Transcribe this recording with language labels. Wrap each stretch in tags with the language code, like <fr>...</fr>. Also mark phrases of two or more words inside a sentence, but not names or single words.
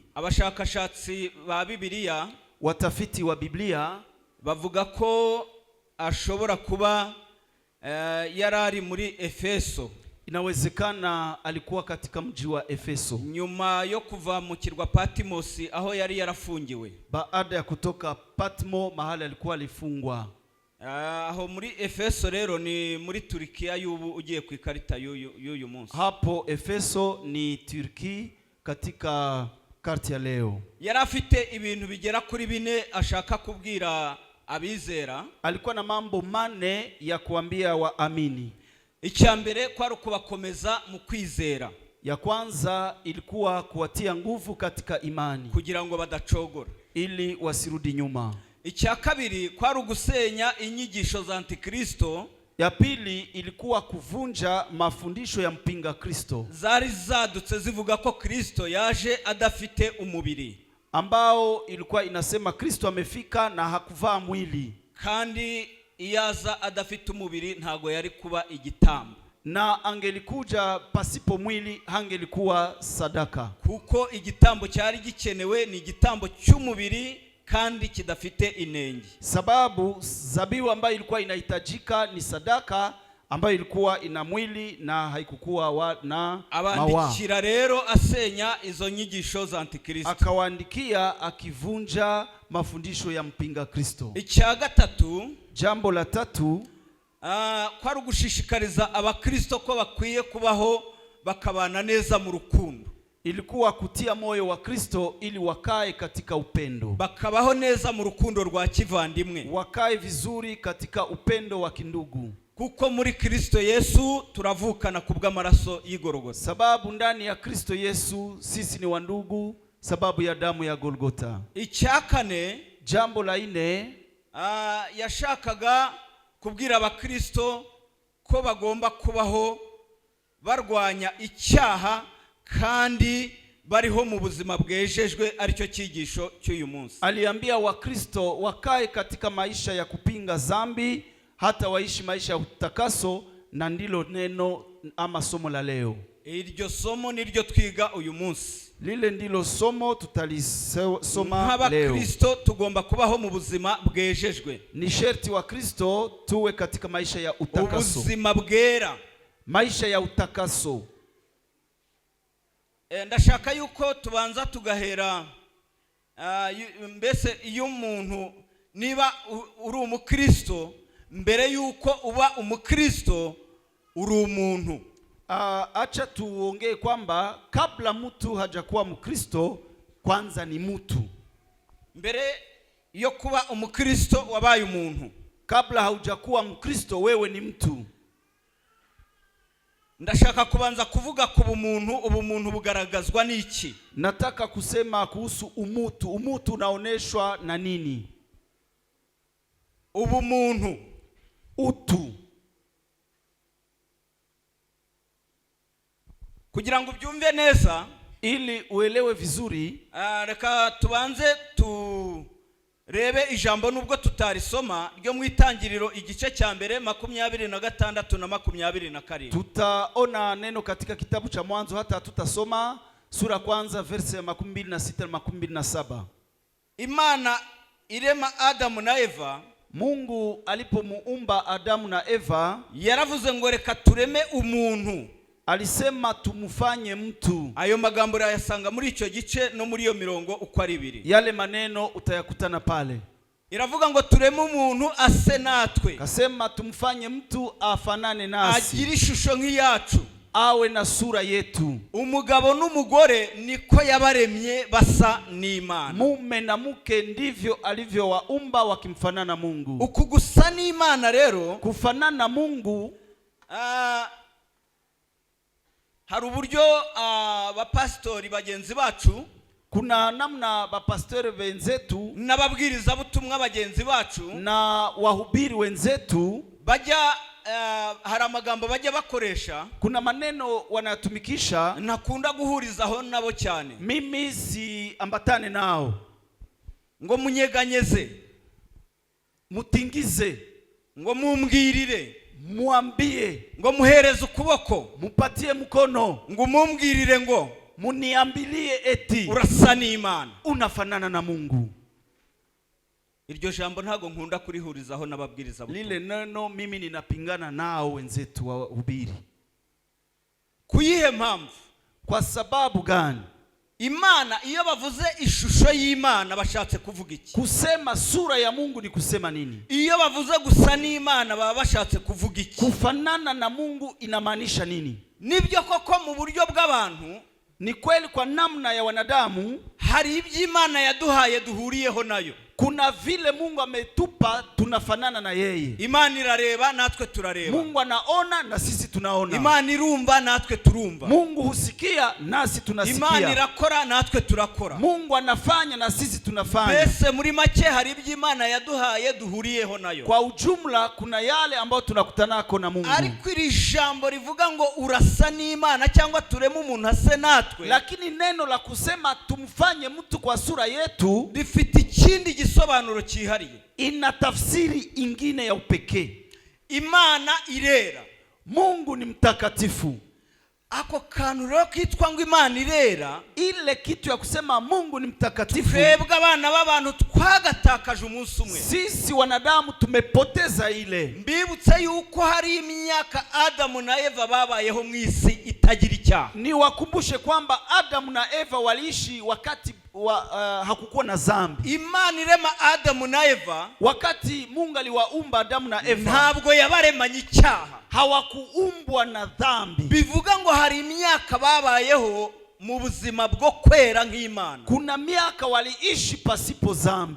<rw>abashakashatsi ba Bibiliya,</rw> <sw>watafiti wa Biblia,</sw> <rw>bavuga ko ashobora kuba yarari muri Efeso.</rw> <sw>Inawezekana alikuwa katika mji wa Efeso</sw> <rw>nyuma yo kuva mu kirwa Patmos aho yari yarafungiwe.</rw> <sw>Baada ya kutoka Patmo mahali alikuwa alifungwa.</sw> <rw>aho muri Efeso rero ni muri Turkiya y'ubu ugiye ku ikarita y'uyu munsi.</rw> <sw>Hapo Efeso ni Turki katika karti ya leo.</sw> <rw>Yari afite ibintu bigera kuri 4 ashaka kubwira abizera.</rw> <sw>Alikuwa na mambo 4 ya kuambia waamini.</sw> <rw>Icyambere kwari kubakomeza mu kwizera.</rw> <sw>Ya kwanza ilikuwa kuwatia nguvu katika imani</sw> <rw>kugira ngo badacogora,</rw> <sw>ili wasirudi nyuma.</sw> <rw>Icya kabiri kwari gusenya inyigisho za Antikristo.</rw> <sw>Ya pili ilikuwa kuvunja mafundisho ya mpinga Kristo</sw> <rw>zari zadutse zivuga ko Kristo yaje adafite umubiri,</rw> <sw>ambao ilikuwa inasema Kristo amefika na hakuvaa mwili,</sw> <rw>kandi iyaza adafite umubiri ntago yari kuba igitambo,</rw> <sw>na angelikuja pasipo mwili hangelikuwa sadaka,</sw> <rw>kuko igitambo cyari gikenewe ni igitambo cy'umubiri kandi kidafite inenge.</rw> <sw>Sababu zabihu ambayo ilikuwa inahitajika ni sadaka ambayo ilikuwa ina mwili na haikukuwa na mawa.</sw> <rw>Abandikira rero asenya izo nyigisho za Antikristo,</rw> <sw>akawaandikia akivunja mafundisho ya mpinga Kristo.</sw> <rw>Icya gatatu,</rw> <sw>jambo la tatu,</sw> <rw>kwari gushishikariza abakristo ko bakwiye kubaho bakabana neza mu rukundo.</rw> <sw>Ilikuwa kutia moyo wa Kristo ili wakae katika upendo,</sw> <rw>bakabaho neza mu rukundo rwa kivandimwe,</rw> <sw>wakae vizuri katika upendo wa kindugu,</sw> <rw>kuko muri Kristo Yesu turavukana kubw'amaraso y'Igorogota.</rw> <sw>Sababu ndani ya Kristo Yesu sisi ni wandugu sababu ya damu ya Golgota.</sw> <rw>Icyakane,</rw> <sw>jambo la 4,</sw> <rw>yashakaga kubwira abakristo ko bagomba kubaho barwanya icyaha kandi bariho mu buzima bwejejwe, aricyo cyigisho cy'uyu munsi.</rw> <sw>Aliambia wakristo wakae katika maisha ya kupinga zambi hata waishi maisha ya utakaso, na ndilo neno ama somo la leo.</sw> <rw>Iryo somo niryo twiga uyu munsi.</rw> <sw>Lile ndilo somo tutalisoma leo.</sw> <rw>Kristo tugomba kubaho mu buzima bwejejwe.</rw> <sw>Ni sherti wa Kristo tuwe katika maisha ya utakaso,</sw> <rw>ubuzima bwera,</rw> <sw>maisha ya utakaso.</sw> <rw>Ndashaka yuko tubanza tugahera mbese iyo umuntu niba uri umukristo, mbere yuko uba umukristo uri umuntu.</rw> <sw>Acha tuongee kwamba kabla mtu hajakuwa mkristo kwanza ni mtu.</sw> <rw>Mbere yo kuba umukristo wabaye umuntu.</rw> <sw>Kabla haujakuwa mkristo wewe ni mtu.</sw> <rw>Ndashaka kubanza kuvuga ku ubumuntu bugaragazwa n'iki?</rw> <sw>Nataka kusema kuhusu umutu. Umutu unaoneshwa na nini?</sw> <rw>Ubumuntu,</rw> <sw>utu.</sw> <rw>Kugira ngo ubyumve neza,</rw> <sw>ili uelewe vizuri,</sw> <rw>reka tubanze turebe ijambo nubwo tutarisoma ryo mu Itangiriro igice cya mbere 26 na 27.</rw> <sw>Tutaona neno katika kitabu cha Mwanzo, hata tutasoma sura kwanza verse ya 26 na 27.</sw> <rw>Imana irema Adamu na Eva.</rw> <sw>Mungu alipomuumba Adamu na Eva,</sw> <rw>yaravuze ngo reka tureme umuntu.</rw> <sw>Alisema tumufanye mtu.</sw> <rw>Ayo magambo yasanga muri icyo gice no muri iyo mirongo uko ari 2.</rw> <sw>Yale maneno utayakutana pale.</sw> <rw>Iravuga ngo tureme umuntu ase natwe.</rw> <sw>Kasema tumfanye mtu afanane nasi,</sw> <rw>agira ishusho nk'iyacu,</rw> <sw>awe na sura yetu.</sw> <rw>Umugabo n'umugore niko yabaremye basa n'Imana.</rw> <sw>Mume na mke ndivyo alivyowaumba wakimfanana Mungu.</sw> <rw>Uku gusa n'Imana rero,</rw> <sw>kufanana Mungu,</sw> <rw>hari uburyo abapastori bagenzi bacu,</rw> <sw>kuna namna bapastori wenzetu</sw> <rw>n'ababwiriza butumwa bagenzi bacu</rw> <sw>na wahubiri wenzetu</sw> <rw>bajya hari amagambo bajya bakoresha,</rw> <sw>kuna maneno wanatumikisha</sw> <rw>nakunda guhurizaho nabo cyane,</rw> <sw>mimi si ambatane nao.</sw> <rw>Ngo munyeganyeze,</rw> <sw>mutingize,</sw> <rw>ngo mumbwirire,</rw> <sw>muambie,</sw> <rw>ngo muhereze ukuboko,</rw> <sw>mupatie mkono,</sw> <rw>ngo mumbwirire, ngo</rw> <sw>muniambilie eti</sw> <rw>urasa n'Imana,</rw> <sw>unafanana na Mungu.</sw> <rw>Iryo jambo ntago nkunda kurihurizaho n'ababwiriza butumwa.</rw> <sw>Lile neno mimi ninapingana nao wenzetu wa hubiri.</sw> <rw>Kuyihe mpamvu?</rw> <sw>Kwa sababu gani?</sw> <rw>Imana iyo bavuze ishusho y'Imana bashatse kuvuga iki?</rw> <sw>Kusema sura ya Mungu ni kusema nini?</sw> <rw>Iyo bavuze gusa n'Imana baba bashatse kuvuga iki?</rw> <sw>Kufanana na Mungu inamaanisha nini?</sw> <rw>Nibyo koko mu buryo bw'abantu,</rw> <sw>ni kweli kwa namna ya wanadamu</sw> <rw>hari iby'Imana yaduhaye duhuriyeho nayo.</rw> <sw>Kuna vile Mungu ametupa tunafanana na yeye.</sw> <rw>Imana irareba natwe turareba.</rw> <sw>Mungu anaona na sisi tunaona.</sw> <rw>Imana irumva natwe turumva.</rw> <sw>Mungu husikia nasi tunasikia.</sw> <rw>Imana irakora natwe turakora.</rw> <sw>Mungu anafanya na sisi tunafanya.</sw> <rw>Bese muri make hari iby'Imana yaduhaye duhuriyeho nayo.</rw> <sw>Kwa ujumla kuna yale ambayo tunakutanako na Mungu.</sw> <rw>Ariko iri jambo rivuga ngo urasa n'Imana cyangwa tureme umuntu ase natwe,</rw> <sw>lakini neno la kusema tumfanye mtu kwa sura yetu</sw> <rw>rifite ikindi gisobanuro cyihariye,</rw> <sw>ina tafsiri ingine ya upekee.</sw> <rw>Imana irera,</rw> <sw>Mungu ni mtakatifu.</sw> <rw>Ako kantu rero kitwa ngo Imana irera,</rw> <sw>ile kitu ya kusema Mungu ni mtakatifu,</sw> <rw>twebwe abana b'abantu twagatakaje umunsi umwe.</rw> <sw>Sisi wanadamu tumepoteza ile.</sw> <rw>Mbibutse yuko hari imyaka Adamu na Eva babayeho mu isi itagira icyaha.</rw> <sw>Ni wakumbushe kwamba Adamu na Eva waliishi wakati hakukuwa na dhambi.</sw> <rw>Imana irema Adamu na Eva,</rw> <sw>wakati Mungu aliwaumba Adamu na Eva,</sw> <rw>ntabwo yabaremanye icyaha,</rw> <sw>hawakuumbwa na dhambi.</sw> <rw>Bivuga ngo hari imyaka babayeho mu buzima bwo kwera nk'Imana.</rw> <sw>Kuna miaka waliishi pasipo dhambi.</sw>